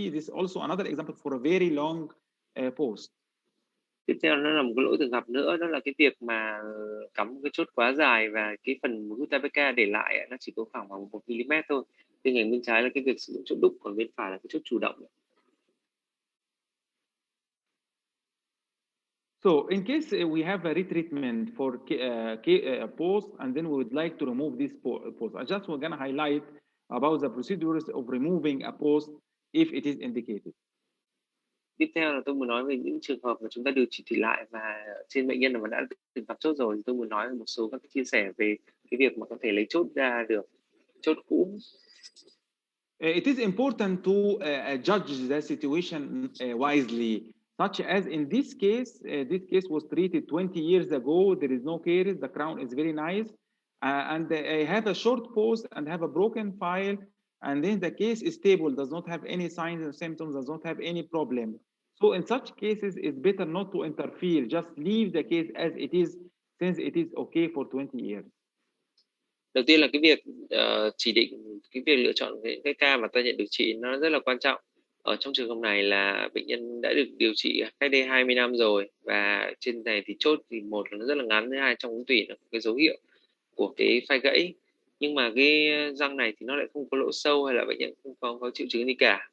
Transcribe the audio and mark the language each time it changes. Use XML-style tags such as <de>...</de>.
<en>This is also another example for a very long post.</en> <vi>Tiếp theo nó là một cái lỗi thường gặp nữa, đó là cái việc mà cắm một cái chốt quá dài và cái phần mũi TPK để lại nó chỉ có khoảng 1 mm thôi. Bên cạnh bên trái là cái việc sử dụng chốt đúc, còn bên phải là cái chốt chủ động.</vi> <en>So in case we have a retreatment for post, and then we would like to remove this post, I just was gonna highlight about the procedures of removing a post if it is indicated.</en> <vi>Tiếp theo là tôi muốn nói về những trường hợp mà chúng ta điều trị thủy lại và trên bệnh nhân mà đã từng gặp chốt rồi, tôi muốn nói một số các chia sẻ về cái việc mà có thể lấy chốt ra được, chốt cũ.</vi> <en>It is important to judge the situation wisely, such as in this case was treated 20 years ago. There is no caries. The crown is very nice, and I have a short post and have a broken file, and then the case is stable, does not have any signs and symptoms, does not have any problem. So in such cases, it's better not to interfere. Just leave the case as it is, since it is okay for 20 years.</en> <vi>Đầu tiên là cái việc chỉ định, cái việc lựa chọn cái ca mà ta nhận điều trị nó rất là quan trọng. Ở trong trường hợp này là bệnh nhân đã được điều trị cách đây 20 năm rồi, và trên này thì chốt thì một là nó rất là ngắn, thứ hai trong ống tủy là cái dấu hiệu của cái phai gãy, nhưng mà cái răng này thì nó lại không có lỗ sâu hay là bệnh nhân không có triệu chứng gì cả.</vi>